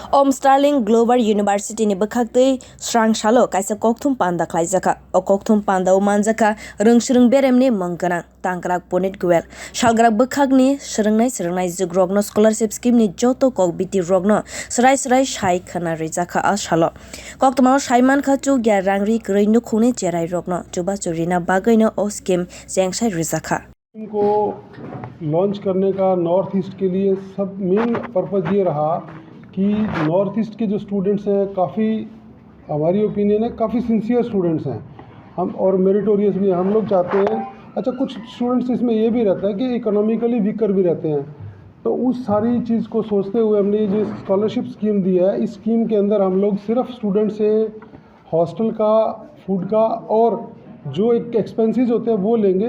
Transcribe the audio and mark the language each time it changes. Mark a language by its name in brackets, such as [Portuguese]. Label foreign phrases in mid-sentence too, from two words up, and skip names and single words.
[Kok Borok] Om Starling Global University ni bekhakti srang shalo kaisa kokthum panda khlaijaka o kokthum panda o manjaka rungshrung beremni mangkana tangkrak ponit gwel shalgrak bekhakni srungnai jogrogno [English] scholarship scheme [Kok Borok] ni joto kok biti rogno srai shai khana rijaka a shalo koktuma shaiman khachu gya rangri greinu khuni cherai rogno chuba churina bagaino o scheme jengsai rijaka [Hindi] को लॉन्च करने का नॉर्थ ईस्ट के लिए सब [English] main purpose [Hindi] ये रहा कि नॉर्थ ईस्ट के जो स्टूडेंट्स हैं काफ़ी हमारी ओपिनियन है काफ़ी [English] sincere students [Hindi] हैं हम और मेरिटोरियस भी हम लोग चाहते हैं। अच्छा कुछ स्टूडेंट्स इसमें ये भी रहता है कि [English] economically weaker [Hindi] भी रहते हैं, तो उस सारी चीज़ को सोचते हुए हमने ये जो [English] scholarship scheme [Hindi] दी है, इस स्कीम के अंदर हम लोग सिर्फ स्टूडेंट से हॉस्टल का, फूड का और जो एक एक्सपेंसेस होते हैं वो लेंगे।